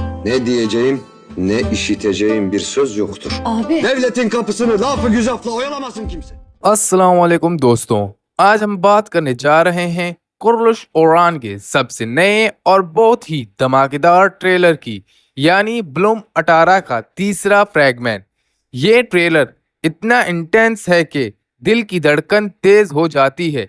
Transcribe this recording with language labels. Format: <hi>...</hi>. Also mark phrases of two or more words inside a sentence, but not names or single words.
<tr>Ne diyeceğim, ne işiteceğim bir söz yoktur. Abi. Devletin kapısını lafı güzafla oyalamasın kimse.</tr> <ar>السلام عليكم</ar> <hi>दोस्तों, आज हम बात करने जा रहे हैं कुर्लुश ओरान के सबसे नए और बहुत ही धमाकेदार ट्रेलर की, यानी ब्लूम 18 का तीसरा फ्रैगमेंट। ये ट्रेलर इतना इंटेंस है कि दिल की धड़कन तेज हो जाती है।</hi>